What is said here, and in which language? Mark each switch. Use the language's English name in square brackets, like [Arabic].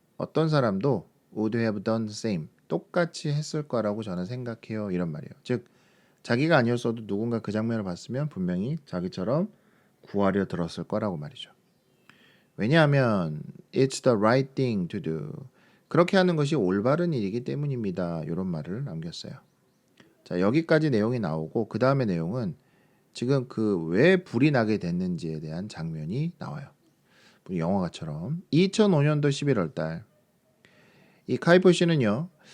[Korean] 어떤 사람도 [English] would have done the same. [Korean] 똑같이 했을 거라고 저는 생각해요. 이런 말이에요. 즉 자기가 아니었어도 누군가 그 장면을 봤으면 분명히 자기처럼 구하려 들었을 거라고 말이죠. 왜냐하면 [English] it's the right thing to do. [Korean] 그렇게 하는 것이 올바른 일이기 때문입니다. 이런 말을 남겼어요. 자, 여기까지 내용이 나오고 그 다음의 내용은 지금 그 왜 불이 나게 됐는지에 대한 장면이 나와요. 영화처럼 2005년도 11월 달 이 카이포 씨는요.